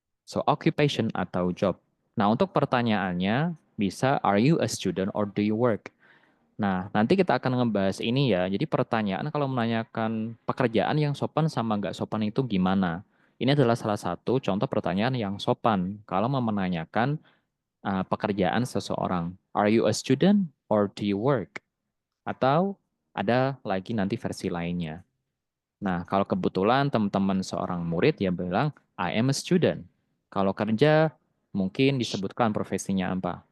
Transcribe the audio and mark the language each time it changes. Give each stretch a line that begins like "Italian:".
English: So occupation atau job.
Indonesian: Nah, untuk pertanyaannya bisa
English: are you a student or do you work?
Indonesian: Nah, nanti kita akan ngebahas ini ya. Jadi pertanyaan kalau menanyakan pekerjaan yang sopan sama nggak sopan itu gimana? Ini adalah salah satu contoh pertanyaan yang sopan kalau mau menanyakan pekerjaan seseorang.
English: Are you a student or do you work?
Indonesian: Atau ada lagi nanti versi lainnya. Nah, kalau kebetulan teman-teman seorang murid ya bilang,
English: I am a student.
Indonesian: Kalau kerja, mungkin disebutkan profesinya apa.